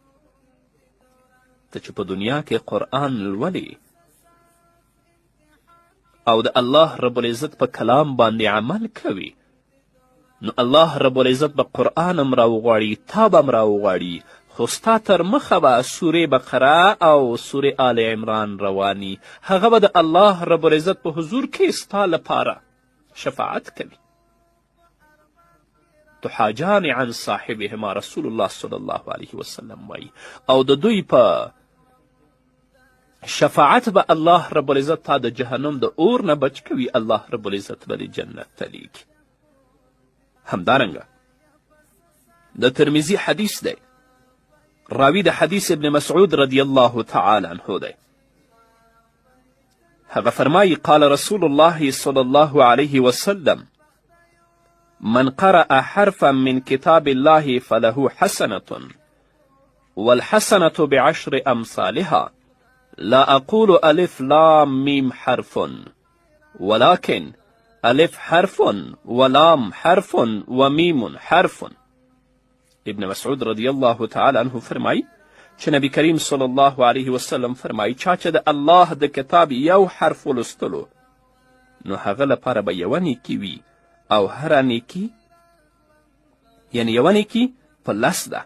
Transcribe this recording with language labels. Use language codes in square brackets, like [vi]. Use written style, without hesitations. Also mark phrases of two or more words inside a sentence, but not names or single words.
[ps] ته چې په دنیا کې قرآن لولې او د الله رب العزت په کلام باندې عمل کوي، نو الله رب العزت به قرآن هم راوغواړي، تا به هم راوغواړي، خو ستا تر مخه به سورې بقره او سورې آل عمران رواني. هغه به د الله رب العزت په حضور کې ستا لپاره شفاعت کوي. [ar] تحاجان عن صاحبهما رسول الله صلی الله علیه وسلم [ps] وایي، او د دوی په شفاعت به الله رب العزت تا د جهنم د اور نه بچ کوي. الله رب العزت به د جنت ته لیږي. همدارنګه د ترمذي حدیث دی. راوی د حدیث ابن مسعود رضی الله تعالی عنه دی. هغه فرمایي [ar] قال رسول الله صلی الله علیه وسلم من قرأ حرفا من كتاب الله فله حسنة والحسنة بعشر أمثالها لا أقول ألف لام ميم حرف ولكن ألف حرف ولام حرف وميم حرف. [ps] ابن مسعود [ar] رضی الله تعالی عنه [ps] فرمای چې نبی کریم [ar] صلی الله علیه وسلم [ps] فرمای چا چې د الله د کتاب یو حرف ولستلو نو هغه لپاره به یوه نیکي وي، او هره نیکي یعنی یوه نیکي په 10 ده.